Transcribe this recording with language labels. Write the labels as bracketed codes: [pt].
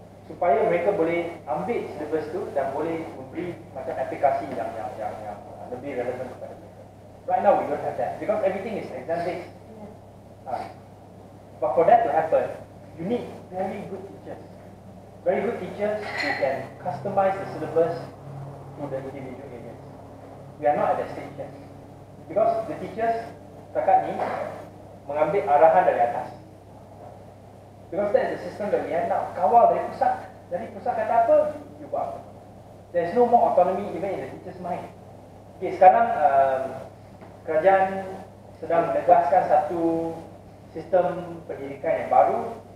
[ms] Supaya mereka boleh ambil syllabus tu dan boleh memberi macam aplikasi yang lebih relevan kepada mereka. [en] Right now we don't have that because everything is exam based. But for that to happen, you need very good teachers. Very good teachers who can customize the syllabus to the individual areas. We are not at that stage yet. Because the teachers [ms] setakat ni mengambil arahan dari atas. [en] Because that is the system that we have now. [ms] Kawal dari pusat. Dari pusat kata apa, you buat apa. [en] There is no more autonomy even in the teacher's mind. [ms] Okay, sekarang kerajaan sedang menegaskan satu sistem pendidikan yang baru.